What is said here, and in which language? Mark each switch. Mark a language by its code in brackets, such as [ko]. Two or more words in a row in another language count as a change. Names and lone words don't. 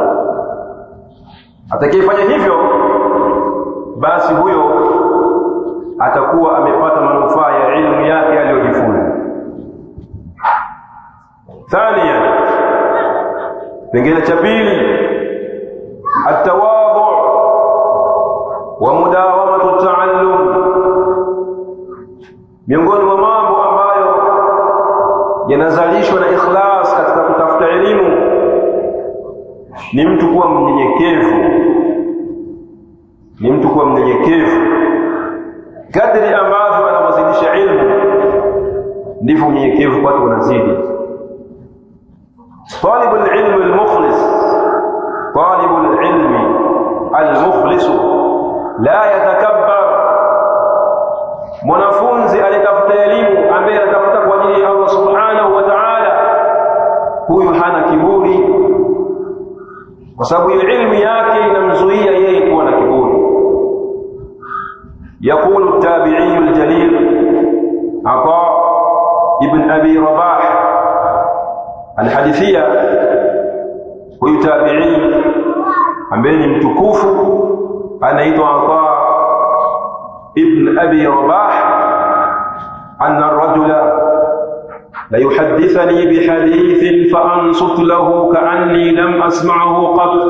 [sw] Atakayefanya hivyo, basi huyo atakuwa amepata manufaa ya ilmu yake aliyojifunza. Thaniyan, pengine cha pili, [ar] التواضع ومداومة التعلم. [sw] miongoni mwa mambo ambayo yanazalishwa na ikhlas katika kutafuta elimu ni mtu kuwa mnyenyekevu. Ni mtu kuwa mnyenyekevu. Kadri ambavyo anazidisha ilmu, ndivyo unyenyekevu kwake unazidi. [ar] طالب العلم المخلص طالب العلم المخلص لا يتكبر, [sw] mwanafunzi alitafuta elimu ambaye anatafuta kwa ajili ya Allah [ar] سبحانه وتعالى, [sw] huyu hana kiburi, kwa sababu ilmu yake inamzuia yeye kuwa na kiburi. [ar] يقول التابعي الجليل عطاء ابن أبي رباح الحديثية, [sw] huyu tabi'i ambaye ni mtukufu anaitwa Ata ibn Abi Rabah, [ar] أن الرجل ليحدثني بحديث فأنصت له كأني لم أسمعه قط.